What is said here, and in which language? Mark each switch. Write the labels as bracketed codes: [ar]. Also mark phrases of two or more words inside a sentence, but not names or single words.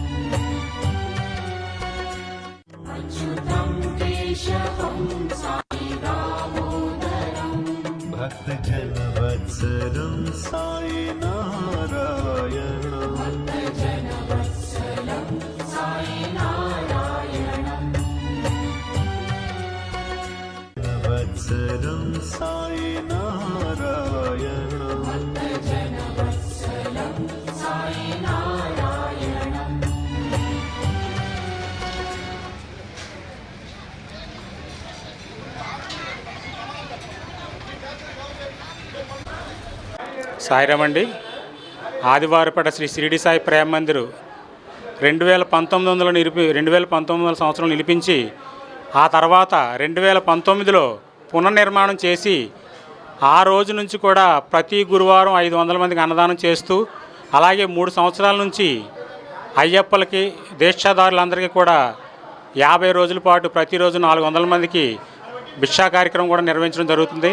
[sa] अच्युतं केशवं साई दामोदरं भक्तजनवत्सलं साई नारायणं भक्तजनवत्सलं साई नारायणं वत्सलं साई नारायणं भक्तजनवत्सलं साई नारायणं [te] సాయిరామండి. ఆదివారపేట శ్రీ షిరిడి సాయి ప్రేమ మందిరు 2019 సంవత్సరం నిలిపించి ఆ తర్వాత 2019లో పునర్నిర్మాణం చేసి ఆ రోజు నుంచి కూడా ప్రతి గురువారం 500 మందికి అన్నదానం చేస్తూ, అలాగే 3 సంవత్సరాల నుంచి అయ్యప్పలకి దీక్షాదారులందరికీ కూడా 50 రోజుల పాటు ప్రతిరోజు 400 మందికి భిక్షా కార్యక్రమం కూడా నిర్వహించడం జరుగుతుంది.